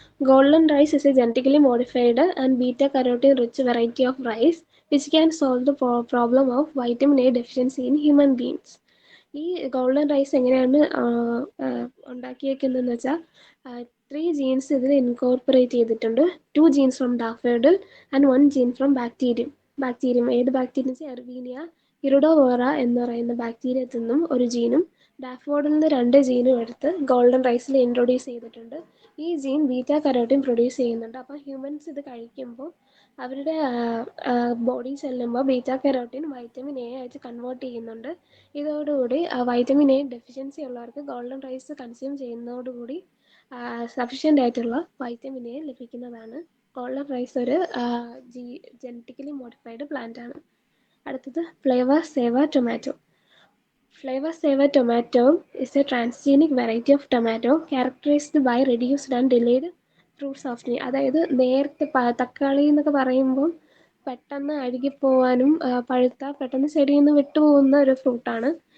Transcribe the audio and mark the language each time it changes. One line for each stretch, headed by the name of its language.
English: Golden rice is a genetically modified and beta-carotene rich variety of rice which can solve the problem of vitamin A deficiency in human beings.
Malayalam: ഈ golden rice എങ്ങനെയാണ് ഉണ്ടാക്കിയേക്കുന്നതെന്ന് വെച്ചാൽ 3 jeans ഇതിൽ incorporate ചെയ്തിട്ടുണ്ട്.
English: 2 genes from daffodil and 1 gene from bacterium
Malayalam: ഏത് bacterium വെച്ചാൽ Erwinia ഇറിഡോവേറ എന്ന് പറയുന്ന ബാക്ടീരിയത്തിൽ നിന്നും ഒരു ജീനും ഡാഫോഡിൽ നിന്ന് 2 ജീനും എടുത്ത് ഗോൾഡൻ റൈസിൽ ഇൻട്രൊഡ്യൂസ് ചെയ്തിട്ടുണ്ട്. ഈ ജീൻ ബീറ്റാ കരോട്ടിൻ പ്രൊഡ്യൂസ് ചെയ്യുന്നുണ്ട്. അപ്പോൾ ഹ്യൂമൻസ് ഇത് കഴിക്കുമ്പോൾ അവരുടെ ബോഡി ചെല്ലുമ്പോൾ ബീറ്റാ കരോട്ടിൻ വൈറ്റമിൻ എ ആയിട്ട് കൺവേർട്ട് ചെയ്യുന്നുണ്ട്. ഇതോടുകൂടി വൈറ്റമിൻ എ ഡെഫിഷ്യൻസി ഉള്ളവർക്ക് ഗോൾഡൻ റൈസ് കൺസ്യൂം ചെയ്യുന്നതോടുകൂടി സഫിഷ്യൻ്റ് ആയിട്ടുള്ള വൈറ്റമിൻ എ ലഭിക്കുന്നതാണ്. ഗോൾഡൻ റൈസ് ഒരു ജനറ്റിക്കലി മോഡിഫൈഡ് പ്ലാന്റ് ആണ്. അടുത്തത് flavour saver tomato.
English: Flavor Saver tomato is a transgenic variety of tomato characterized by reduced and delayed fruit softening.
Malayalam: അതായത് നേരത്തെ തക്കാളി എന്നൊക്കെ പറയുമ്പോൾ പെട്ടെന്ന് അഴുകിപ്പോവാനും പഴുത്താൽ പെട്ടെന്ന് ചെടിയിൽ നിന്ന് വിട്ടുപോകുന്ന ഒരു ഫ്രൂട്ടാണ്.